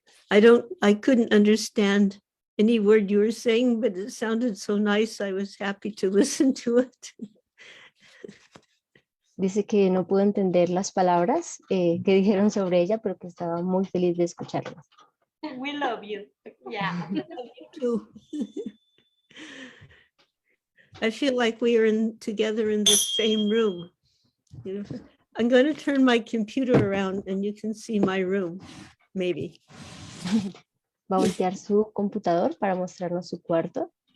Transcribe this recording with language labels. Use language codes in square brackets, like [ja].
[en] I couldn't understand any word you were saying, but it sounded so nice. I was happy to listen to it. [es] Dice que no pudo entender las palabras que dijeron sobre ella, pero que estaba muy feliz de escucharlas. [en] We love you. Yeah. Too. I feel like we are together in the same room. You know, I'm going to turn my computer around and you can see my room, maybe. [es] Va a voltear su computador para mostrarnos su cuarto.